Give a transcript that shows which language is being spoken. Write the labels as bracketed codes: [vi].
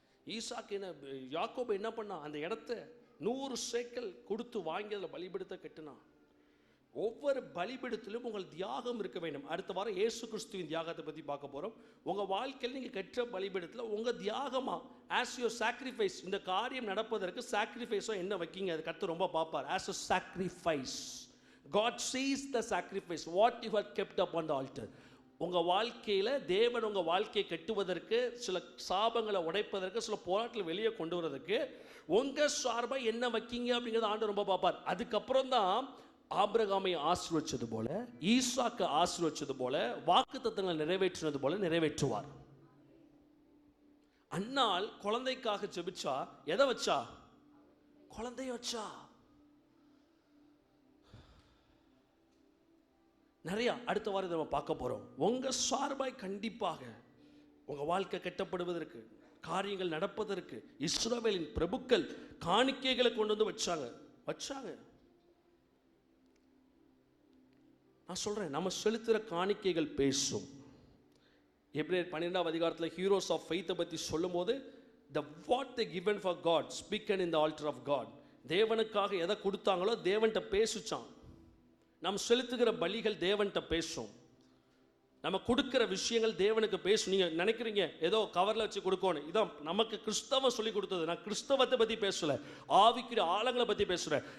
[ta] ஈசாக்கு யாக்கோபு என்ன பண்ணான்? அந்த இடத்த 100 சேக்கல் கொடுத்து வாங்கி அதில் பலிபீடத்தை கட்டினான். ஒவ்வொரு பலிபீடத்திலும் உங்கள் தியாகம் இருக்க வேண்டும். அடுத்த வாரம் இயேசு கிறிஸ்துவின் தியாகத்தை பற்றி பார்க்க போகிறோம். உங்கள் வாழ்க்கையில் நீங்கள் கற்ற பலிபீடத்தில் உங்கள் தியாகமா, [en] as your sacrifice, [ta] இந்த காரியம் நடப்பதற்கு சாக்ரிஃபைஸாக என்ன வைக்கிங்க, அது கர்த்தர் ரொம்ப பார்ப்பார். [en] As a sacrifice God sees the sacrifice, what you have kept up on the altar. [ta] உங்கள் வாழ்க்கையில் தேவன் உங்கள் வாழ்க்கையை கட்டுவதற்கு, சில சாபங்களை உடைப்பதற்கு, சில போராட்டத்தில் வெளியே கொண்டு வரதுக்கு உங்கள் சார்பாக என்ன வைக்கிங்க அப்படிங்கிறத ஆண்டவர் ரொம்ப பார்ப்பார். அதுக்கப்புறம் தான் ஆபிரகாமை ஆசீர்வதிச்சது போல, ஈசாக்கு ஆசீர்வதிச்சது போல, வாக்குத்தத்தங்களை நிறைவேற்றினது போல நிறைவேற்றுவார். அன்னாள் குழந்தைக்காக ஜெபிச்சா, எதை வச்சா? குழந்தைய வச்சா. நிறைய அடுத்த வாரம் நம்ம பார்க்க போறோம். உங்க சார்பாய் கண்டிப்பாக உங்க வாழ்க்கை கட்டப்படுவதற்கு, காரியங்கள் நடப்பதற்கு இஸ்ரவேலின் பிரபுக்கள் காணிக்கைகளை கொண்டு வந்து வச்சாங்க. நான் சொல்றேன், நம்ம செலுத்துகிற காணிக்கைகள் பேசும். எபிரேயர் 12ஆம் அதிகாரத்தில் ஹீரோஸ் ஆஃப் ஃபெய்த்தை பற்றி சொல்லும் போது, [en] the what they given for God spoken in the altar of God. [ta] தேவனுக்காக எதை கொடுத்தாங்களோ தேவன்கிட்ட பேசுச்சான். நம்ம செலுத்துகிற பலிகள் தேவன்கிட்ட பேசும். நம்ம கொடுக்கிற விஷயங்கள் தேவனுக்கு பேசும். நீங்கள் நினைக்கிறீங்க ஏதோ கவரில் வச்சு கொடுக்கணும், இதான் நமக்கு கிறிஸ்தவம் சொல்லி கொடுத்தது. நான் கிறிஸ்தவத்தை பற்றி பேசல, ஆவிக்குரிய ஆழங்களை பற்றி பேசுகிறேன்.